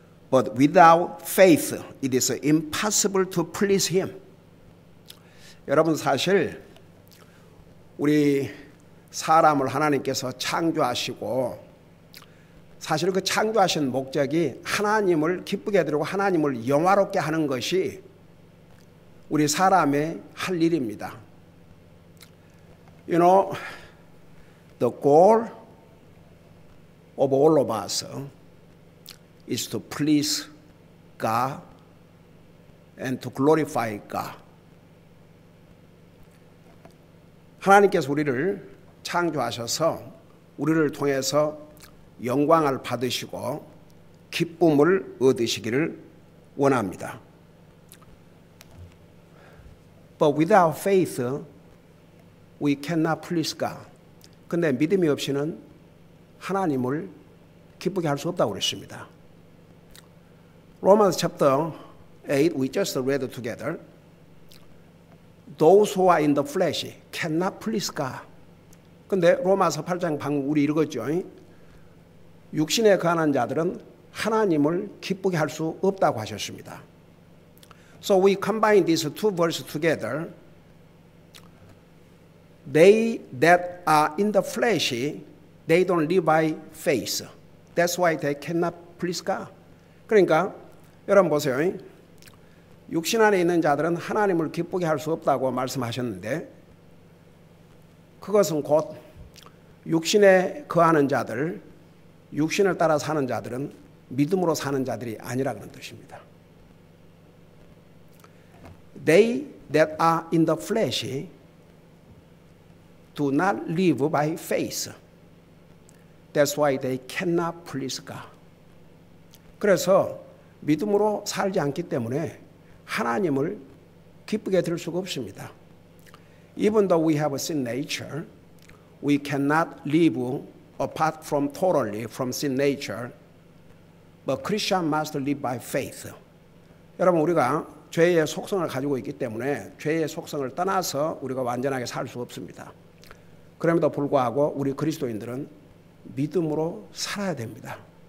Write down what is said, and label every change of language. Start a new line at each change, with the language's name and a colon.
English: But without faith, it is impossible to please Him.
Korean: 여러분, 사실 우리 사람을 하나님께서 창조하시고 사실 그 창조하신 목적이 하나님을 기쁘게 해드리고 하나님을 영화롭게 하는 것이 우리 사람의 할 일입니다.
English: You know, the goal of all of us is to please God and to glorify God.
Korean: 하나님께서 우리를 창조하셔서 우리를 통해서 영광을 받으시고 기쁨을 얻으시기를 원합니다.
English: But without faith, we cannot please God.
Korean: 근데 믿음이 없이는 하나님을 기쁘게 할 수 없다고 그랬습니다.
English: Romans chapter 8, we just read together. Those who are in the flesh cannot please God.
Korean: 근데 로마서 8장 방금 우리 읽었죠. 육신에 거하는 자들은 하나님을 기쁘게 할 수 없다고 하셨습니다.
English: So we combine these two verses together. They that are in the flesh, they don't live by faith. That's why they cannot please God.
Korean: 그러니까 여러분 보세요. 육신 안에 있는 자들은 하나님을 기쁘게 할 수 없다고 말씀하셨는데 그것은 곧 육신에 거하는 자들, 육신을 따라 사는 자들은 믿음으로 사는 자들이 아니라 그런 뜻입니다.
English: They that are in the flesh do not live by faith. That's why they cannot please God.
Korean: 그래서 믿음으로 살지 않기 때문에 하나님을 기쁘게 들 수가 없습니다.
English: Even though we have a sin nature, we cannot live apart from totally from sin nature. But Christian must live by faith.
Korean: 여러분, 우리가 죄의 속성을 가지고 있기 때문에 죄의 속성을 떠나서 우리가 완전하게 살 수 없습니다. 그럼에도 불구하고 우리 그리스도인들은 믿음으로 살아야 됩니다.